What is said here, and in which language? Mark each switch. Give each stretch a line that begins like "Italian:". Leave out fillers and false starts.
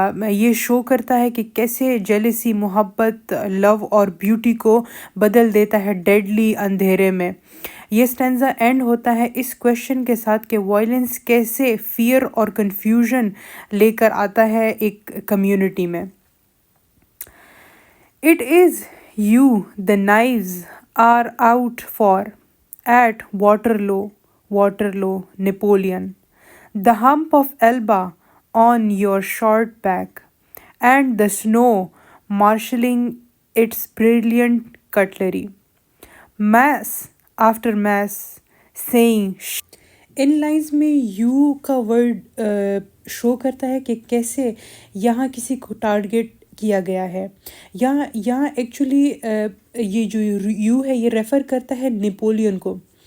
Hindi: ये शो करता है कि कैसे जेलिसी मोहब्बत, लव और ब्यूटी को बदल देता है डेडली अंधेरे में. ये स्टैंजा एंड होता है इस क्वेश्चन के साथ कि वायलेंस कैसे फियर और कन्फ्यूजन लेकर आता है एक कम्युनिटी में.
English: It is you the knives are out for at Waterloo, Napoleon, the hump of Elba on your short back, and the snow marshalling its brilliant cutlery. Mass after mass saying
Hindi: in lines में you का word show करता है कि कैसे यहाँ किसी को target किया गया है. यहाँ एक्चुअली ये जो यू है ये रेफ़र करता है नेपोलियन को.